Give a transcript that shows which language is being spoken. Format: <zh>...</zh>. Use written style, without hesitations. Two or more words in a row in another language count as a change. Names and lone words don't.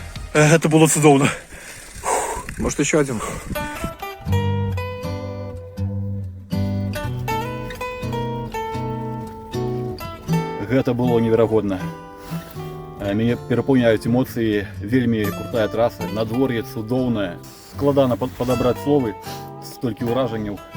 <be>Гэта было цудоўна.</be> <ru>Может, еще один?</ru> <be>Гэта было неверагодна. Мяне перапаўняюць эмоцыі, вельмі крутая траса, надвор'е цудоўнае. Складана падабраць словы, столькі ўражанняў.</be>